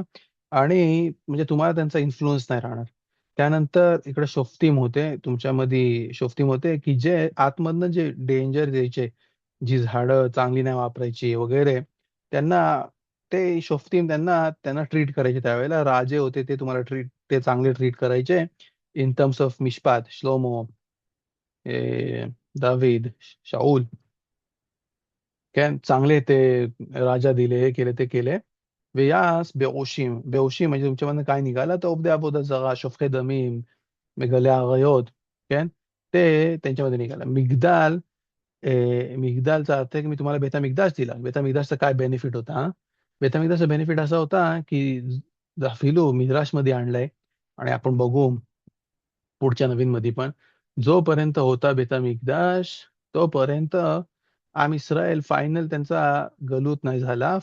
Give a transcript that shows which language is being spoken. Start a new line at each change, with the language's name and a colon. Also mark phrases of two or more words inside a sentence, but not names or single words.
Marathi: आणि म्हणजे तुम्हाला त्यांचा इन्फ्लुअन्स नाही राहणार. त्यानंतर इकडे शोफ्तीम होते की जे आतमधनं जे डेंजर द्यायचे, जी झाडं चांगली नाही वापरायची वगैरे, त्यांना ते शोफ्तीम त्यांना त्यांना ट्रीट करायचे. त्यावेळेला राजे होते ते चांगले ट्रीट करायचे
English: in terms of
Marathi: मिशपात, श्लोमो, दावीद, शाऊल. काय चांगले ते राजा दिले, हे केले, ते केले.
Hebrew: ויעש באושים
Marathi: म्हणजे तुमच्यामधनं काय निघालं तर
Hebrew: עובדי עבודה זרה, שופכי דמים, מגלי עריות, כן?
Marathi: ते त्यांच्यामध्ये निघालं. मिगदालचा अर्थ आहे की मी तुम्हाला बेता मिगदाश दिला. बेता मिगदाशचा काय बेनिफिट होता? बेता मिगदाशचा बेनिफिट असा होता की फिलो मिद्राशमध्ये आणलंय आणि आपण बघू पुढच्या नवीन मध्ये पण, जोपर्यंत होता बेता मिकदाश तोपर्यंत इस्रायल फायनल त्यांचा गलूत नाही झाला.